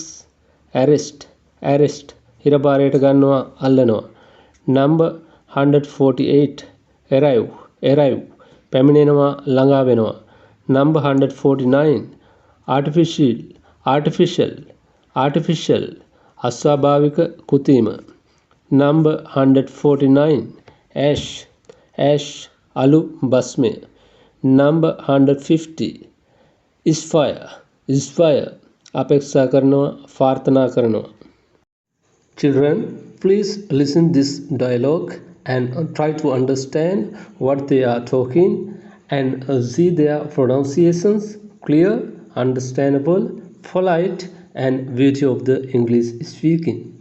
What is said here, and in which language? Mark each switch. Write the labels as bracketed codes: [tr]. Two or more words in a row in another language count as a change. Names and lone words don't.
[si] Arrest. හිරබාරයට ගන්නවා අල්ලනවා. [en] Number 148. Arrive. [si] පැමිණෙනවා ළඟා වෙනවා. [en] Number 149. artificial, artificial, artificial, [si] අස්වාභාවික කෘත්‍රිම. [en] Number 149, ash, ash, [si] අලු බස්මය. [en] Number 150, is fire, is fire, [si] අපේක්ෂා කරනවා, ප්‍රාර්ථනා කරනවා. [en] Children, please listen this dialogue and try to understand what they are talking and see their pronunciations clear, understandable, polite and beauty of the English speaking.